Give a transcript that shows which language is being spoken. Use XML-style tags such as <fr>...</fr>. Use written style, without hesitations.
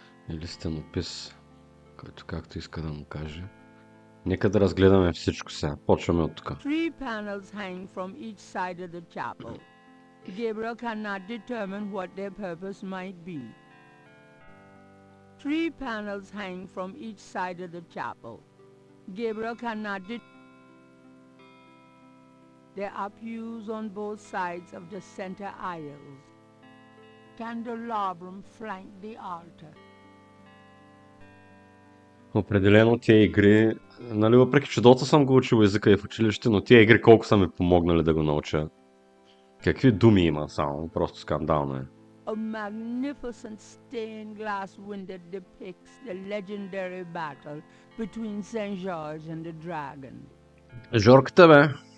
<bg>Или стенопис, който както иска да му каже. Нека да разгледаме всичко сега. Почваме от тук.</bg> <en>Three panels hang from each side of the chapel. Gabriel cannot determine what their purpose might be. Three panels hang from each side of the chapel. Gabriel cannot There are pews on both sides of the center aisles. Candelabrum flank the altar.</en> <bg>Определено тия игри, нали, въпреки че доста съм го учил езика и в училище, но тия игри колко са ми помогнали да го науча. Какви думи има само, просто скандално е.</bg> <en>A magnificent stained glass window depicts the legendary battle between Saint George and the dragon.</en> <bg>Жорката, бе.</bg>